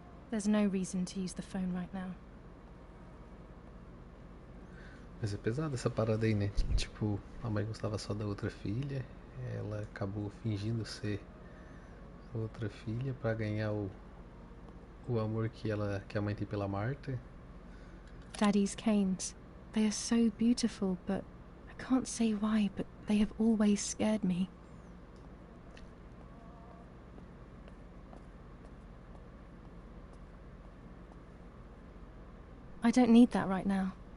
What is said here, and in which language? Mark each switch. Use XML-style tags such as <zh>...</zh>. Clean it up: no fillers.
<en>There's no reason to use the phone right now.</en> <pt>Mas é pesada essa parada aí, né? Tipo, a mãe gostava só da outra filha, ela acabou fingindo ser outra filha pra ganhar o amor que a mãe tem pela Marta.</pt> <en>Daddy's canes. They are so beautiful, but I can't say why, but they have always scared me. I don't need that right now.</en>